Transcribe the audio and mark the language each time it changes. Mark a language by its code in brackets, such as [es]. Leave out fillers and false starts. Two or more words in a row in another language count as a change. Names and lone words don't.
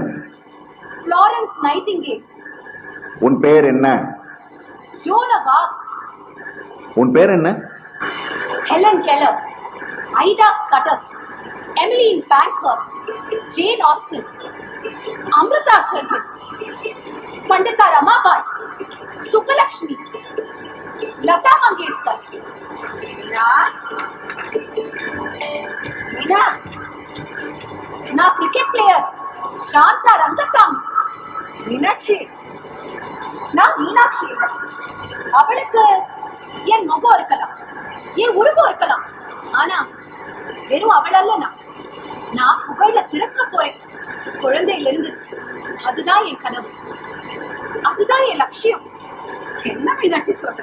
[ta] ஃப்ளாரன்ஸ் நைட்டிங்கேல். உன் பேர் என்ன? ஜோனவா. உன் பேர் என்ன? ஹெலன் கெல்லர், ஐடா ஸ்கட்டர், எமிலின் பேங்க்ஹர்ஸ்ட், ஜேன் ஆஸ்டின், அமிர்தா ஷெர்கில், पंडिता रमाबाई, सुब्बलक्ष्मी, लता मंगेशकर, ना [en] cricket player [ta] शांता रंगसामी, मीनाक्षी, ना मीनाक्षी அவளுக்கு என் முகம் இருக்கலாம், என் உருவம் இருக்கலாம், ஆனா வெறும் அவள் அல்ல. நான் புகழ்ல சிறக்க போறேன் குழந்தையிலிருந்து. அதுதான் என் கனவு, அதுதான் என் லட்சியம். என்ன மீனாட்சி சொல்ற?